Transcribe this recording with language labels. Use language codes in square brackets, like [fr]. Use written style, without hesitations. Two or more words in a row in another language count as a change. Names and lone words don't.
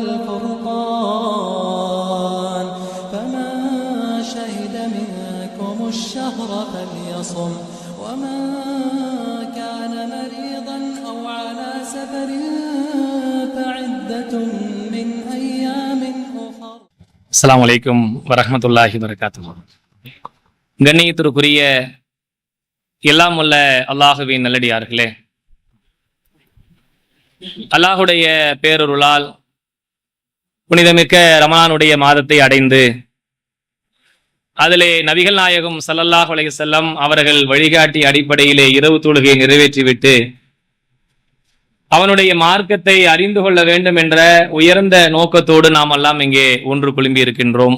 [ar] والفرقان فمن شهد منكم الشهر فليصم ومن كان مريضا أو على سفر فعدة من أيام أخر. السلام عليكم ورحمة الله وبركاته. [ta] கண்ணியத்திற்குரிய எல்லாம் உள்ள அல்லாஹுவின் நல்லடியார்களே, அல்லாஹுடைய பேரருளால் புனிதமிக்க ரமலானுடைய மாதத்தை அடைந்து அதிலே நபிகள் நாயகம் [ar] صلى الله عليه وسلم [ta] அவர்கள் வழிகாட்டி அடிப்படையிலே இரவு தொழுகையை நிறைவேற்றிவிட்டு அவனுடைய மார்க்கத்தை அறிந்து கொள்ள வேண்டும் என்ற உயர்ந்த நோக்கத்தோடு நாம் எல்லாம் இங்கே ஒன்று குழும்பி இருக்கின்றோம்.